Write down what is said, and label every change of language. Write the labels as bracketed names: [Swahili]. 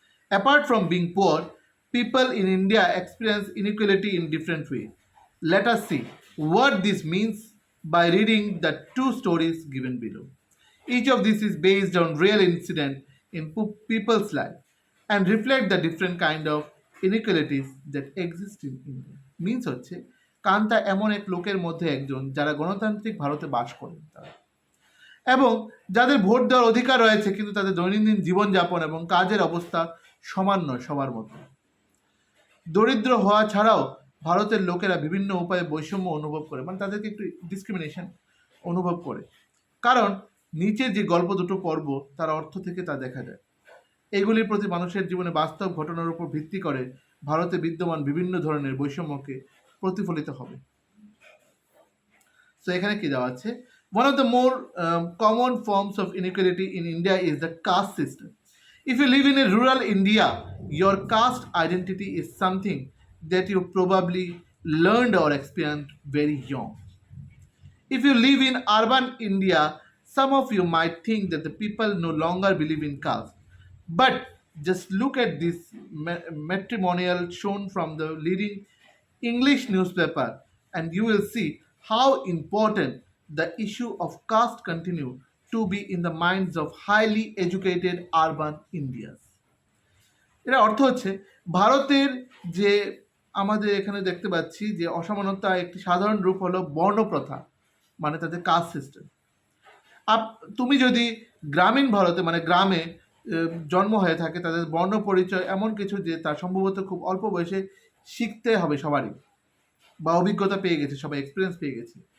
[English] Apart from being poor, people in India experience inequality in different ways. Let us see what this means by reading the two stories given below. Each of these is based on real incident in people's life and reflect the different kind of inequalities that exist in India. [Bangla] Means হচ্ছে কান্তা এমন এক লোকের মধ্যে একজন যারা গণতান্ত্রিক ভারতে বাস করেন এবং যাদের ভোট দেওয়ার অধিকার রয়েছে, কিন্তু তাদের দৈনন্দিন জীবনযাপন এবং কাজের অবস্থা সমান নয় সবার মতো। দরিদ্র হওয়া ছাড়াও ভারতের লোকেরা বিভিন্ন উপায়ে বৈষম্য অনুভব করে, মানে তাদেরকে একটু ডিসক্রিমিনেশন অনুভব করে, কারণ নিচের যে গল্প দুটো পর্ব তার অর্থ থেকে তা দেখা যায়। এগুলির প্রতি মানুষের জীবনে বাস্তব ঘটনার উপর ভিত্তি করে ভারতে বিদ্যমান বিভিন্ন ধরনের বৈষম্যকে প্রতিফলিত হবে। তো এখানে কি দেওয়া আছে? [English] One of the more common forms of inequality in India is the caste system. If you live in a rural India, your caste identity is something that you probably learned or experienced very young. If you live in urban India, some of you might think that the people no longer believe in caste. But just look at this matrimonial shown from the leading English newspaper and you will see how important the issue of caste continue to be in the minds of highly educated urban Indians. [Bangla] এর অর্থ হচ্ছে ভারতের যে আমাদের এখানে দেখতে পাচ্ছি যে অসমানতা একটি সাধারণ রূপ হলো বর্ণপ্রথা, মানে তাদের কাস্ট সিস্টেম। তুমি যদি গ্রামীণ ভারতে মানে গ্রামে জন্ম হয়ে থাকে, তাদের বর্ণ পরিচয় এমন কিছু যে তার সম্ভবত খুব অল্প বয়সে শিখতে হবে সবারই, বা অভিজ্ঞতা পেয়ে গেছে, সবাই এক্সপিরিয়েন্স পেয়ে গেছে।